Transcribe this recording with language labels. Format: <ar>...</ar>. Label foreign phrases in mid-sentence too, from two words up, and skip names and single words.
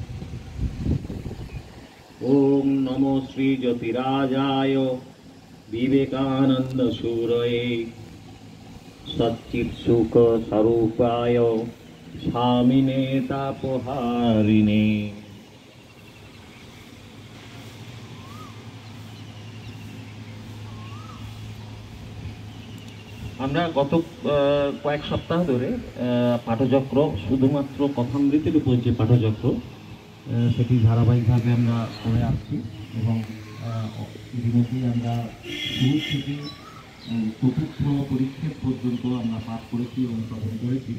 <sa>ओं नमो श्री ज्योतिराजाय विवेकानंद सूरये सच्चित्सुख स्वरूपाय स्वामिने तापहारिणे।</sa> <bn>আমরা গত কয়েক সপ্তাহ ধরে পাঠচক্র শুধুমাত্র কথামৃতের উপর যে পাঠচক্র সেটি ধারাবাহিকভাবে আমরা করে আসছি এবং ইতিমধ্যেই আমরা শুরু থেকে চতুর্থ পরিচ্ছেদ পর্যন্ত আমরা পাঠ করেছি এবং শ্রবণ করেছি।</bn>